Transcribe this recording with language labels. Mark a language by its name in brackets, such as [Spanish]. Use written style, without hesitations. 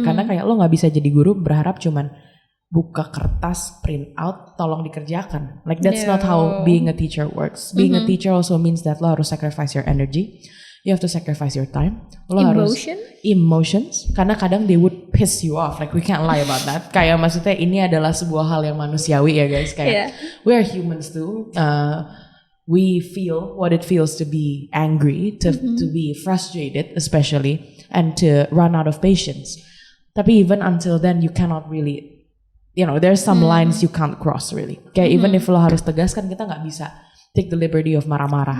[Indonesian] Karena kayak lo gak bisa jadi guru berharap cuman buka kertas, print out, tolong dikerjakan. [English] Like that's not how being a teacher works. Being a teacher also means that [Indonesian] lo harus [English] sacrifice your energy. You have to sacrifice your time. Lo emotions. [Indonesian] Karena kadang [English] they would piss you off. Like we can't lie about that. [Indonesian] Kayak maksudnya ini adalah sebuah hal yang manusiawi ya guys. [English] Kayak we are humans too. We feel what it feels to be angry, to be frustrated especially, and to run out of patience. [Indonesian] Tapi [English] even until then you cannot really, there's some lines you can't cross really. [Indonesian] Kayak [English] even if [Indonesian] lo harus tegas kan kita gak bisa [English] take the liberty of [Indonesian] marah-marah.